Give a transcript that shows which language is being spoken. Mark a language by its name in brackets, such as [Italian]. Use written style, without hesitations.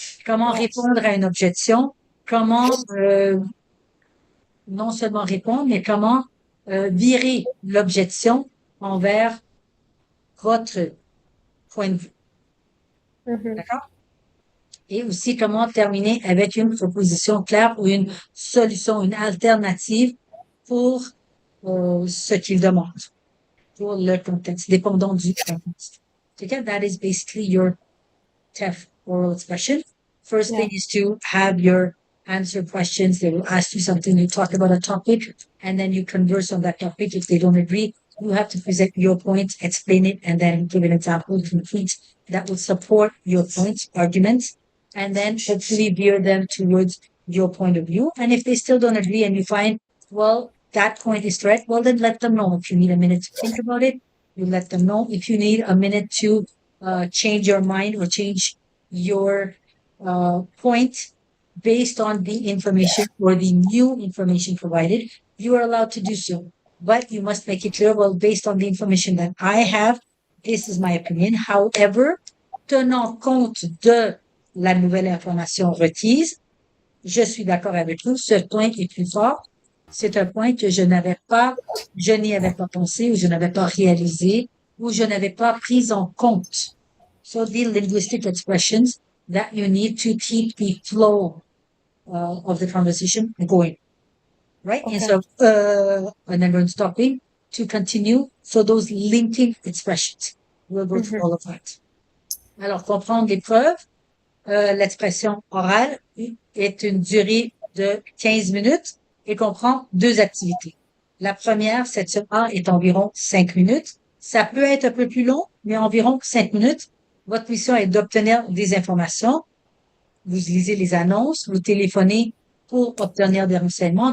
[French] Comment répondre à une objection? Comment non seulement répondre, mais comment virer l'objection envers votre point de vue. D'accord? Et aussi comment terminer avec une proposition claire ou une solution, une alternative pour ce qu'il demande, pour le contexte, dépendant du contexte. Okay? [English] That is basically your TEF oral expression. First thing is to have your answer questions. They will ask you something, you talk about a topic, and then you converse on that topic. If they don't agree, you have to present your point, explain it, and then give an example complete that will support your point, arguments, and then hopefully veer them towards your point of view. And if they still don't agree and you find, well, that point is correct, well, then let them know. If you need a minute to think about it, you let them know. If you need a minute to change your mind or change your point based on the information or the new information provided, you are allowed to do so. But you must make it clear, well, based on the information that I have, this is my opinion. [French] However, tenant compte de la nouvelle information requise, je suis d'accord avec vous, ce point est plus fort. c'est un point que je n'y avais pas pensé, ou je n'avais pas réalisé, ou je n'avais pas pris en compte. [English] So the linguistic expressions that you need to keep the flow of the conversation going, right? Okay. Instead of and then stopping to continue. So those linking expressions, we'll go through all of that. [French] Alors, comprendre l'épreuve, l'expression orale est une durée de 15 minutes et comprend 2 activités. La première, section A, est environ 5 minutes. Ça peut être un peu plus long, mais environ 5 minutes. Votre mission est d'obtenir des informations. Vous lisez les annonces, vous téléphonez pour obtenir des renseignements.